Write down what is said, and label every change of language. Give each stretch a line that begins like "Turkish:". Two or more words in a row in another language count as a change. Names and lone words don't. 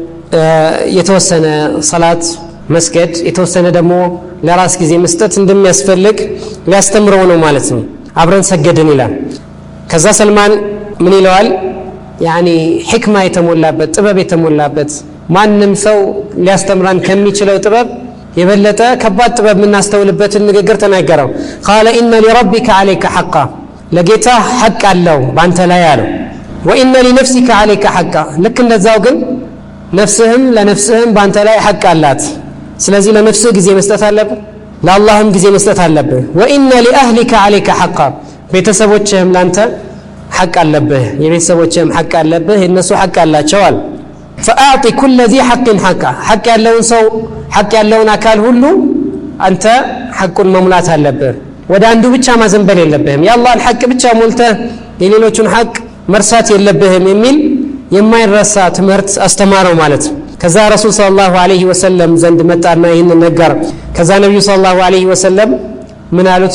Amharic: የተወሰነ ሶላት መስገድ የተወሰነ ደግሞ ለራስ ጊዜ መስጠት እንደሚያስፈልግ ሊያስተምረው ነው ማለት ነው አብረን ሰገድን ይላል ከዛ ሰልማን ምን ይለዋል يعني ህክማ የተሞላበት ጥበብ የተሞላበት ማንንም ሰው ሊያስተምራን ከሚችለው ጥበብ የበለጠ ከባድ ጥበብ ምናስተውልበትን ንግግር ተናገረው
Arabic: قال ان لربك عليك حقا
Amharic: ለጌታ ሐቅ አለው ባንተ ላይ አለው
Arabic: وان لنفسك عليك حقا لك
Amharic: እንደዛው ግን ነፍስህም ለነፍስህም ባንተ ላይ ሐቅ አላት ስለዚህ ለነፍስህ ጊዜ መስጠት አለብህ ለአላህም ጊዜ መስጠት አለብህ وان
Arabic: لاهلك عليك حقا
Amharic: ቤተሰቦችህም ላንተ ሐቅ አለብህ የቤተሰቦችህም ሐቅ አለብህ እነሱ ሐቅ አላቸዋል
Arabic: فاعطي كل ذي حق حقا
Amharic: ሐቅ ያለውን ሰው ሐቅ ያለውን አካል ሁሉ አንተ ሐቁን መሙላት አለብህ ወደ አንዱ ብቻ ማዘንበል የለብህም የአላህን ሐቅ ብቻ ሞልተህ የሌሎችን ሐቅ መርሳት የለብህም የሚል የማይረሳ ትምህርት አስተማረው ማለት ከዛ ረሱል
Arabic: صلى الله عليه وسلم
Amharic: ዘንድ መጣና ይሄንን ነገር ከዛ ነብዩ
Arabic: صلى الله عليه وسلم
Amharic: ምን አሉት